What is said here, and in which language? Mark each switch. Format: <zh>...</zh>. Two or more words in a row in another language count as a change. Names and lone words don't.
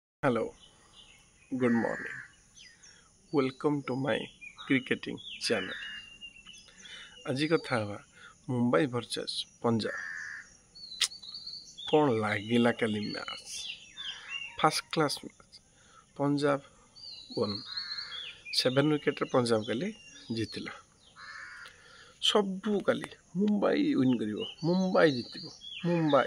<en>Hello, good morning. Welcome to my cricketing channel.</en> <or>ଆଜି କଥା ହେବା ମୁମ୍ବାଇ ଭର୍ସେସ୍ ପଞ୍ଜାବ। କ'ଣ ଲାଗିଲା କାଲି ମ୍ୟାଚ୍?</or> <en>first class match.</en> <or>ପଞ୍ଜାବ ୱନ୍। 7 ୱିକେଟ୍ରେ ପଞ୍ଜାବ କାଲି ଜିତିଲା। ସବୁ କାଲି ମୁମ୍ବାଇ ୱିନ୍ କରିବ, ମୁମ୍ବାଇ ଜିତିବ, ମୁମ୍ବାଇ।</or>